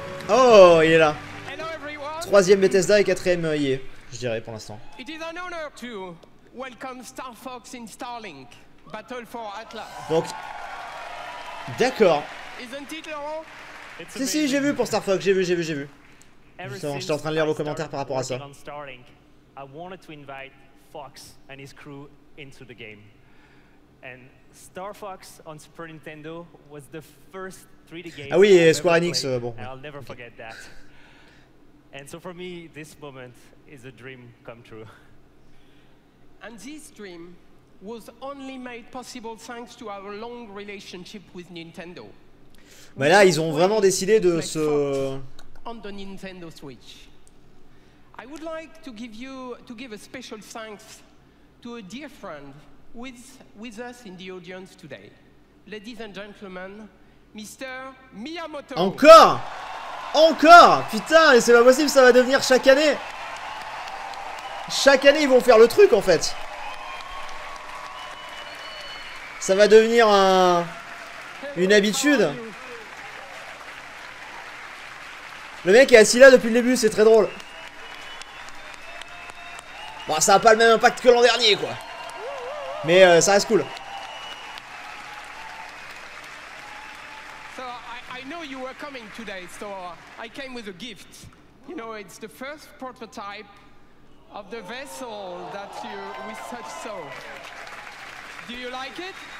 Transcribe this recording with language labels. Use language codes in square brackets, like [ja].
[fr] Oh, il est là. Troisième Bethesda et quatrième EA, je dirais pour l'instant. [en] It is an honor to welcome Star Fox in Starlink, Battle for Atlas. [fr] Donc, d'accord. [en] Isn't it, Laurent? [fr] Si, j'ai vu pour Star Fox, j'ai vu. Justement, j'étais en train de lire vos commentaires par rapport à ça. [en] I wanted to invite Fox and his crew into the game. And Star Fox on Super Nintendo was the first 3D game. [fr] Ah oui, et Square Enix, bon. [en] And I'll never forget that. And so for me, this moment is a dream come true. And this dream was only made possible thanks to our long relationship with Nintendo. [fr] Mais là, ils ont vraiment décidé de se... [en] On the Nintendo Switch. I would like to give a special thanks to a dear friend with us in the audience today. Ladies and gentlemen, Mr. Miyamoto. [fr] Encore! Putain, et c'est pas possible, ça va devenir chaque année. Chaque année, ils vont faire le truc, en fait. Ça va devenir une habitude. Le mec est assis là depuis le début, c'est très drôle. Bon, ça a pas le même impact que l'an dernier, quoi. Mais ça reste cool. [en] were coming today, so I came with a gift. You know, it's the first prototype of the vessel that we such saw. Do you like it?